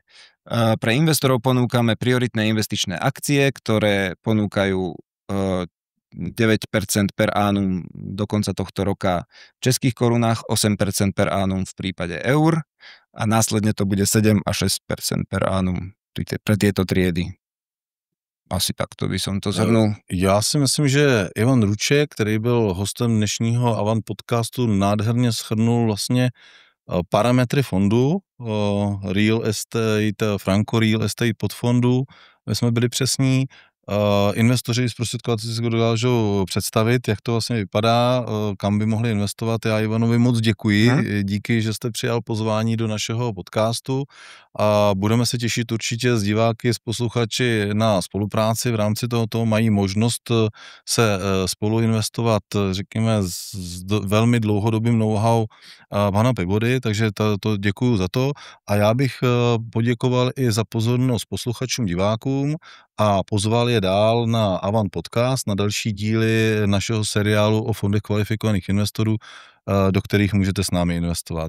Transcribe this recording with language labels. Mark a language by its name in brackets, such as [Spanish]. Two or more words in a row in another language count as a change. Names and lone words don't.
[Slovak] Pre investorov ponúkame prioritné investičné akcie, ktoré ponúkajú 9% [Latin] per annum [Slovak] do konca tohto roka v českých korunách, 8% [Latin] per annum [Slovak] v prípade eur a následne to bude 7 a 6% [Latin] per annum [Slovak] pre tieto triedy. Asi takto by som to zhrnul. [Czech] Já si myslím, že Ivan Ruček, který byl hostem dnešního Avant podcastu, nádherně shrnul vlastně parametry fondu Real Estate, Franco Real Estate podfondu. My jsme byli přesní. Investoři zprostředkovateli si dokážou představit, jak to vlastně vypadá, kam by mohli investovat. Já Ivanovi moc děkuji, díky, že jste přijal pozvání do našeho podcastu a budeme se těšit určitě s diváky, s posluchači na spolupráci. V rámci tohoto mají možnost se spolu investovat, řekněme, s velmi dlouhodobým know-how pana Pegody, takže to děkuju za to a já bych poděkoval i za pozornost posluchačům, divákům a pozval je dál na Avant podcast, na další díly našeho seriálu o fondech kvalifikovaných investorů, do kterých můžete s námi investovat.